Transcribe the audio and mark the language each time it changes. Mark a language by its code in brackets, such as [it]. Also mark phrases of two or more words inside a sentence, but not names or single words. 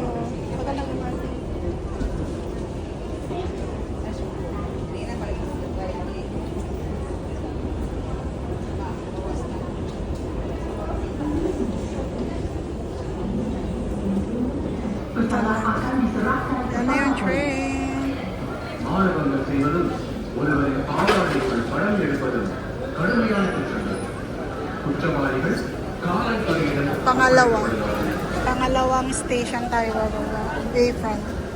[tl] Tagal lang yung ating. Yan na yung train. [ta] மாணவர்கள் செய்வதும் ஒருவரின் பாவாடைக்குள் படம் எடுப்பதும் கடுமையான குற்றங்கள். குற்றவாளிகள் காவல்துறையிடம் [tl] Pangalawang station tayo bababa. Bayfront.